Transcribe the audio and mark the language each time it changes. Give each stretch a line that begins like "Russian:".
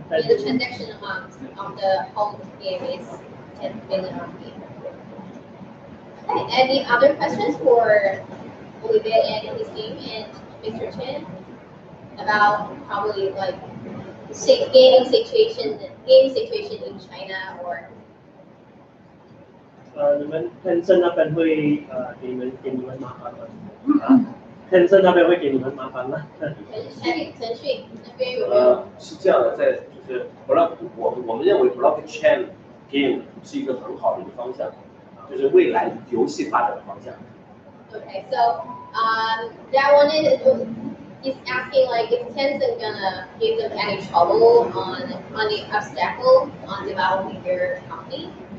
English: The transaction amount of the whole game is 10 million RMB. Okay, any other questions for Olivia and his team and Mr. Chen about probably like game situation in China or?
Chinese: 你们 Tencent 那边会给你们麻烦吗？Tencent 那边会给你们麻烦吗？腾讯那边有没有？是这样的，就是我们认为 blockchain game 是一个很好的一个方向，就是未来游戏发展的方向。
English: Okay, so that one is asking like is Tencent gonna give them any trouble on the obstacle on developing their company?